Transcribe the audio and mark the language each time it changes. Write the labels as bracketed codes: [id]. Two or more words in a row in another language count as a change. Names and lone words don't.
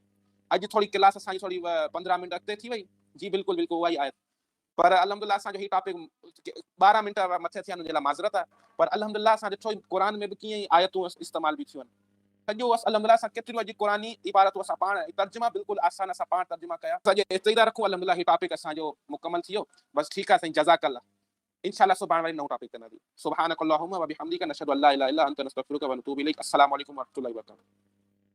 [sd] अॼु थोरी क्लास असांजी थोरी 15 मिंट अॻिते थी वई जी, बिल्कुलु बिल्कुलु उहा ई आयत, पर अल्हम्दुलिल्लाह असांजो ही टॉपिक 12 मिंट मथे थिया आहिनि, जे लाइ माज़रत आहे, पर अल्हम्दुलिल्लाह असां ॾिठो क़ुर में बि कीअं ई आयतूं इस्तेमाल बि थियूं आहिनि। सॼो अल्हम्दुलिल्लाह असां केतिरियूं अॼु क़ुरानी इबारतूं असां पाण तर्जुमा बिल्कुलु आसान असां पाण तर्जुमा कया। सॼे एतिरी था रखूं, अल्हम्दुलिल्लाह ही टॉपिक असांजो मुकमल थी वियो। बस ठीकु आहे साईं, जज़ाकल्लाह। इंशाअल्लाह सुभाणे वरी नओं टॉपिक कंदासीं। [ar] سبحانك اللهم وبحمدك نشهد أن لا إله إلا أنت نستغفرك ونتوب إليك. السلام عليكم ورحمة الله وبركاته.